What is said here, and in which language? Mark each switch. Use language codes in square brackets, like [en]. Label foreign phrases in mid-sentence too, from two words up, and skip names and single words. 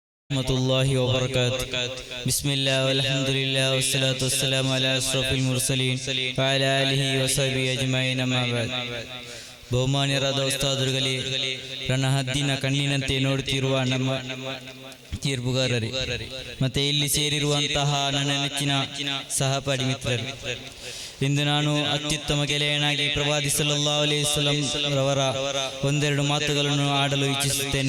[ar] رحمة الله وبركاته بسم الله والحمد لله والصلاة والسلام على أشرف المرسلين وعلى آله وصحبه أجمعين أما بعد. [kn] ಬಹುಮಾನ್ಯರಾದ ಉಸ್ತಾದರುಗಳೇ, ನನ್ನ ಹದ್ದಿನ ಕಣ್ಣಿನಂತೆ ನೋಡುತ್ತಿರುವ ನಮ್ಮ ತೀರ್ಪುಗಾರರೇ, ಮತ್ತೆ ಇಲ್ಲಿ ಸೇರಿರುವಂತಹ ನನ್ನ ನೆಚ್ಚಿನ ಸಹಪಾಠಿ ಮಿತ್ರರು, ಇಂದು ನಾನು ಅತ್ಯುತ್ತಮ ಗೆಳೆಯನಾಗಿ ಪ್ರವಾದಿ [ar] صلى الله عليه وسلم [kn] ರವರ ಒಂದೆರಡು ಮಾತುಗಳನ್ನು ಆಡಲು ಇಚ್ಛಿಸುತ್ತೇನೆ.